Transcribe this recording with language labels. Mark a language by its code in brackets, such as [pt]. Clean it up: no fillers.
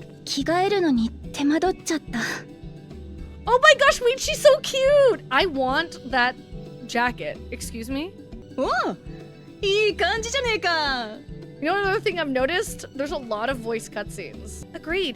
[ja] 着替えるのに手間取っちゃった。 [en] Oh my gosh, wait, she's so cute! I want that jacket. Excuse me? [ja] おお、いい感じじゃねえか。 [en] You know another thing I've noticed? There's a lot of voice cutscenes. Agreed.